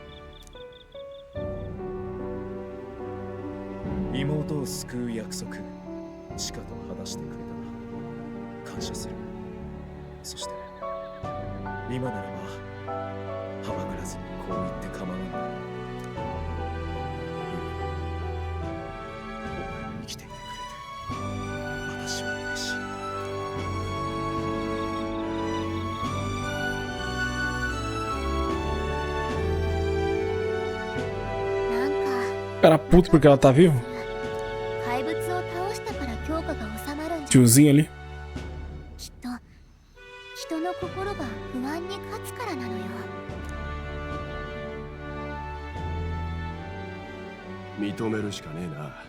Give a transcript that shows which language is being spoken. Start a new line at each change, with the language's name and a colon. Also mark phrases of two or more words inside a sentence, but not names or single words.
Japanese: 妹を救う約束、チカと話してくれた。感謝する。そして今ならばはばからずにこう言って構わんだ。お前に生きていてくれて私は嬉しい。
Portuguese: Cara puto porque ela tá viva.
Japanese: 怪物を倒したから強化が収まるんじゃ。
Portuguese: Tiozinho ali.
Japanese: きっと人の心が不安に勝つからなのよ。認めるしかねえな。